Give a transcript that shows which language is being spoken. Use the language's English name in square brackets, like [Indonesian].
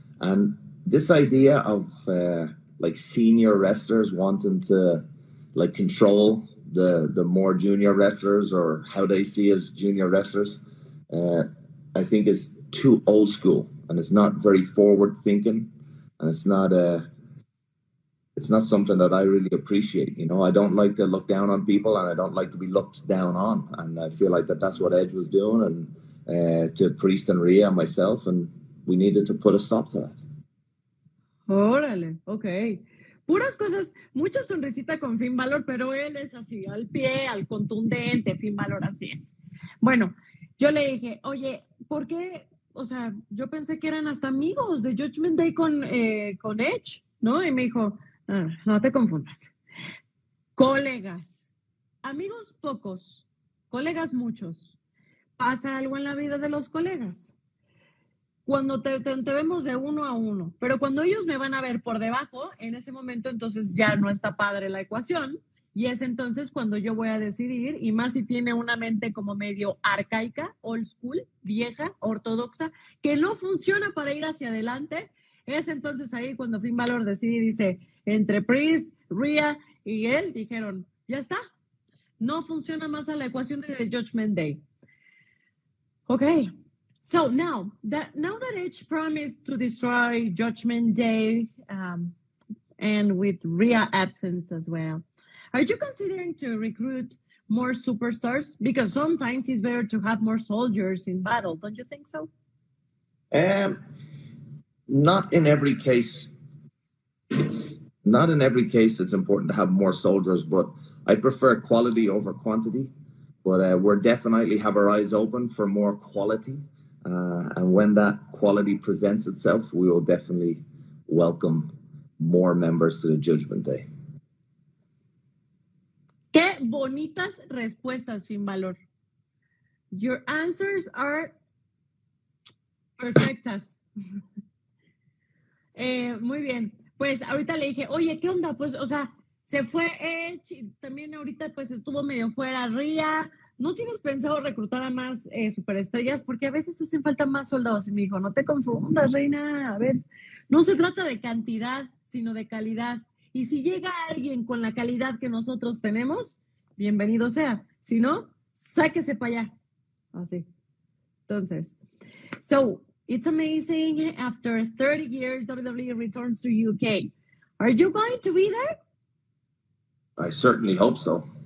[English] And this idea of like senior wrestlers wanting to like control the more junior wrestlers or how they see as junior wrestlers, I think is too old school, and it's not very forward thinking, and it's not something that I really appreciate. You know, I don't like to look down on people, and I don't like to be looked down on. And I feel like that's what Edge was doing, and to Priest and Rhea and myself, and we needed to put a stop to that. [Spanish] Órale, ok. Puras cosas, mucha sonrisita con Finn Balor, pero él es así, al pie, al contundente, Finn Balor así es. Bueno, yo le dije, oye, ¿por qué? O sea, yo pensé que eran hasta amigos de Judgment Day con Edge, ¿no? Y me dijo, no te confundas. Colegas, amigos pocos, colegas muchos. Pasa algo en la vida de los colegas. Cuando te vemos de uno a uno, pero cuando ellos me van a ver por debajo, en ese momento entonces ya no está padre la ecuación, y es entonces cuando yo voy a decidir, y más si tiene una mente como medio arcaica, [English] old school, [Spanish] vieja, ortodoxa, que no funciona para ir hacia adelante, es entonces ahí cuando Finn Balor decide y dice, entre Priest, Rhea y él, dijeron, ya está, no funciona más a la ecuación de The Judgment Day. [English] Okay. So now that Edge promised to destroy Judgment Day, and with Rhea absence as well, are you considering to recruit more superstars? Because sometimes it's better to have more soldiers in battle, don't you think so? Not in every case. It's not in every case it's important to have more soldiers, but I prefer quality over quantity. But we're definitely have our eyes open for more quality. And when that quality presents itself, we will definitely welcome more members to the Judgment Day. [Spanish] Qué bonitas respuestas, Finn Balor. [English] Your answers are [Spanish] perfectas. Muy bien. Pues ahorita le dije, oye, ¿qué onda? Pues, o sea, se fue Edge y también ahorita pues estuvo medio fuera Rhea. ¿No tienes pensado reclutar a más superestrellas? Porque a veces hacen falta más soldados. Y me dijo, no te confundas, reina. A ver, no se trata de cantidad, sino de calidad. Y si llega alguien con la calidad que nosotros tenemos, bienvenido sea. Si no, sáquese para allá. Así. Entonces, [English] so, it's amazing. After 30 years, WWE returns to UK. Are you going to be there? I certainly hope so.